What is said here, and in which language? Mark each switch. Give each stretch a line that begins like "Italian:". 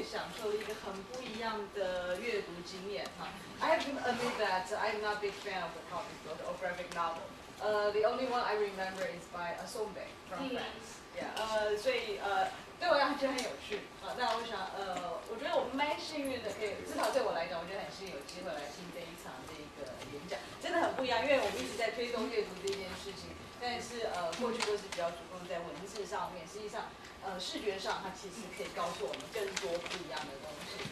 Chinese: 也享受了一个很不一样的阅读经验哈。
English: I have to admit that I'm not a big fan of the comic book or graphic novel. The only one I remember is by Asombe from France. Yeah.
Chinese: 所以对我来讲很有趣啊。那我想我觉得我们蛮幸运的，可以至少对我来讲，我觉得很幸运有机会来听这一场这个演讲，真的很不一样，因为我们一直在推动阅读这件事情，但是过去都是比较主攻在文字上面，实际上视觉上它其实可以告诉我们更多不一样的东西。